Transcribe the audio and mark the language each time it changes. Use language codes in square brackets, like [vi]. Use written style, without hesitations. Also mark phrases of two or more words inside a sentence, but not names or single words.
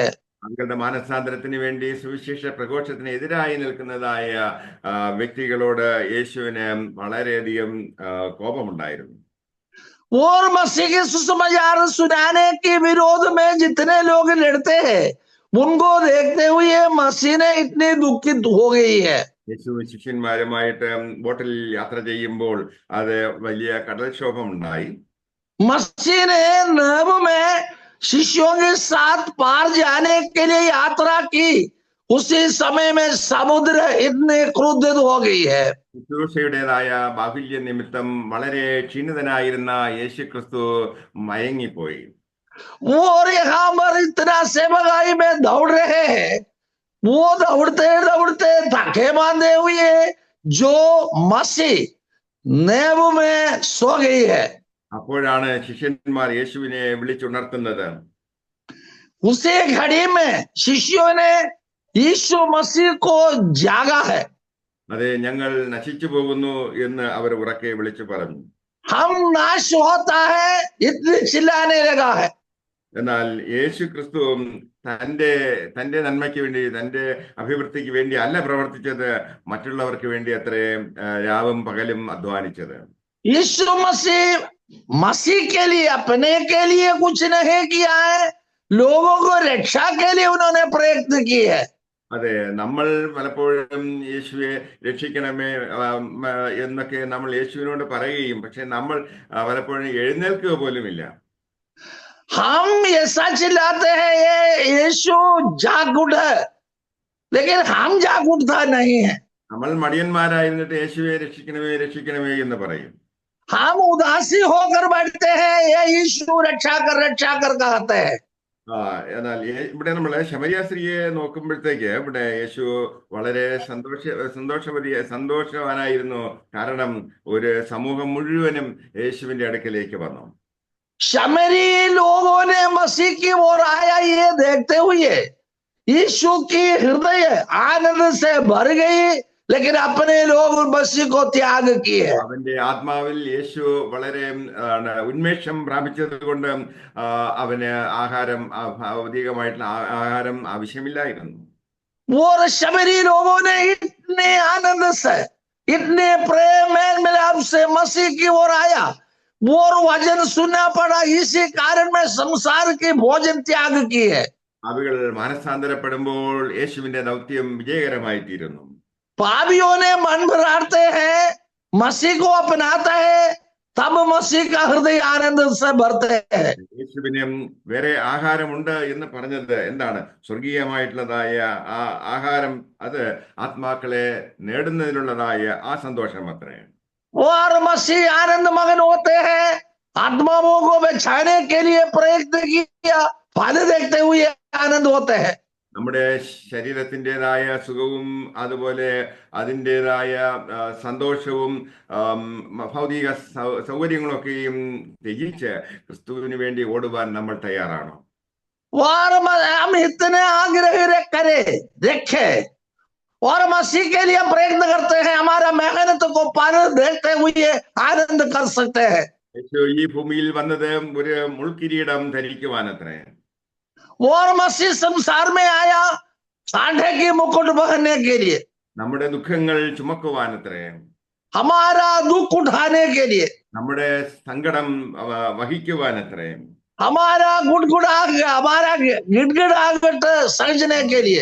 [ml] തങ്ങളുടെ മാനസാന്തരത്തിന് വേണ്ടി സുവിശേഷ പ്രഘോഷത്തിന് എതിരായി നിൽക്കുന്നതായ വ്യക്തികളോട് യേശുവിന് വളരെയധികം കോപമുണ്ടായിരുന്നു. [hi] और मसीह के सुसमाचार सुनाने के विरोध में जितने लोग लड़ते हैं, उनको देखते हुए मसीह ने इतनी दुखित हो गई है। [ml] യേശു ശിഷ്യന്മാരുമായിട്ട് ബോട്ടിൽ യാത്ര ചെയ്യുമ്പോൾ അത് വലിയ കടൽക്ഷോഭം ഉണ്ടായി. [hi] मसीह ने नब में शिष्यों के साथ पार जाने के लिए यात्रा की, उसी समय में समुद्र इतने क्रुद्ध हो गई है। [ml] ശുശ്രൂഷയുടേതായ ബാഹുല്യ നിമിത്തം വളരെ ക്ഷീണിതനായിരുന്ന യേശു ക്രിസ്തു മയങ്ങിപ്പോയി. [hi] और यहाँ पर इतना सेवकाई में दौड़ रहे हैं, वो दौड़ते दौड़ते थके बांधे हुए जो मसीह नेब में सो गई है। [ml] അപ്പോഴാണ് ശിഷ്യന്മാർ യേശുവിനെ വിളിച്ചുണർത്തുന്നത്. [hi] उसी घड़ी में शिष्यों ने यीशु मसीह को जागा है। [ml] അതെ, ഞങ്ങൾ നശിച്ചു പോകുന്നു എന്ന് അവർ ഉറക്കെ വിളിച്ചു പറഞ്ഞു. [hi] हम नाश होता है इतने चिल्लाने लगा है। [ml] എന്നാൽ യേശു ക്രിസ്തു തന്റെ നന്മയ്ക്ക് വേണ്ടി, തന്റെ അഭിവൃദ്ധിക്ക് വേണ്ടി അല്ല പ്രവർത്തിച്ചത്, മറ്റുള്ളവർക്ക് വേണ്ടി അത്രേ രാവും പകലും അധ്വാനിച്ചത്. [hi] यीशु मसीह के लिए, अपने के लिए कुछ नहीं किया है, लोगों को रक्षा के लिए उन्होंने प्रयत्न की है। [ml] അതെ, നമ്മൾ പലപ്പോഴും യേശുവെ രക്ഷിക്കണമേ എന്നൊക്കെ നമ്മൾ യേശുവിനോട് പറയുകയും, പക്ഷെ നമ്മൾ പലപ്പോഴും എഴുന്നേൽക്കുക പോലുമില്ല. [hi] हम ऐसा चिल्लाते हैं ये यीशु जाग उठ, लेकिन हम जाग उठता नहीं है। [ml] നമ്മൾ മടിയന്മാരായിരുന്നിട്ട് യേശുവെ രക്ഷിക്കണമേ രക്ഷിക്കണമേ എന്ന് പറയും. [hi] हम उदासी होकर बैठते हैं, ये यीशु रक्षा कर कहते हैं। [ml] എന്നാൽ ഇവിടെ നമ്മൾ ശമരിയ സ്ത്രീയെ നോക്കുമ്പോഴത്തേക്ക് ഇവിടെ യേശു വളരെ സന്തോഷവാനായിരുന്നു. കാരണം ഒരു സമൂഹം മുഴുവനും യേശുവിന്റെ അടുക്കലേക്ക് വന്നു. [hi] शमरी लोगों ने मसीह की ओर आया, ये देखते हुए यीशु की हृदय आनंद से भर गई, लेकिन अपने लोग मसीह को त्याग किए। [ml] അവന്റെ ആത്മാവിൽ യേശു വളരെ ഉന്മേഷം പ്രാപിച്ചത് കൊണ്ട് അവന് ഭൗതികമായിട്ടുള്ള ആഹാരം ആവശ്യമില്ലായിരുന്നു. [hi] और शमरी लोगों ने इतने आनंद से, इतने प्रेम मेल मिलाप से मसीह की ओर आया, और वचन सुनना पड़ा, इसी कारण में संसार की भोजन त्याग की है। [ml] പാപികൾ മാനസാന്തരപ്പെടുമ്പോൾ യേശുവിന്റെ ദൗത്യം വിജയകരമായി തീരുന്നു. [hi] पापियों ने मन भराते हैं, मसीह को अपनाता है, तब मसीह का हृदय आनंद से भरते हैं। [ml] യേശുവിനും വേറെ ആഹാരമുണ്ട് എന്ന് പറഞ്ഞത് എന്താണ്? സ്വർഗീയമായിട്ടുള്ളതായ ആ ആഹാരം, അത് ആത്മാക്കളെ നേടുന്നതിനുള്ളതായ ആ സന്തോഷം അത്രേ. [hi] और मसीह आनंद मगन होते हैं, आत्माओं को बचाने के लिए प्रयत्न किया, फल देखते हुए आनंद होते हैं। [ml] നമ്മുടെ ശരീരത്തിൻ്റെതായ സുഖവും അതുപോലെ അതിൻ്റെതായ സന്തോഷവും ഭൗതിക സൗകര്യങ്ങളൊക്കെയും ത്യജിച്ച് ക്രിസ്തുവിന് വേണ്ടി ഓടുവാൻ നമ്മൾ തയ്യാറാണോ? [hi] और हम इतने आग्रह रखे और मसीह के लिए प्रयत्न करते हैं, हमारा मेहनत को फल देखते हुए आनंद कर सकते हैं। [ml] യേശു ഈ ഭൂമിയിൽ വന്നത് ഒരു മുൾക്കിരീടം ധരിക്കുവാനത്രേ. [hi] और मसीह संसार में आया सांढे की मुकुट पहनने के लिए, [ml] നമ്മുടെ ദുഃഖങ്ങൾ ചുമക്കുവാനത്രേ, [hi] हमारा दुख उठाने के लिए, [ml] നമ്മുടെ സങ്കടം വഹിക്കുവാനത്രേ, [hi] हमारा हमारा गिड़गिड़ाहट समझने के लिए,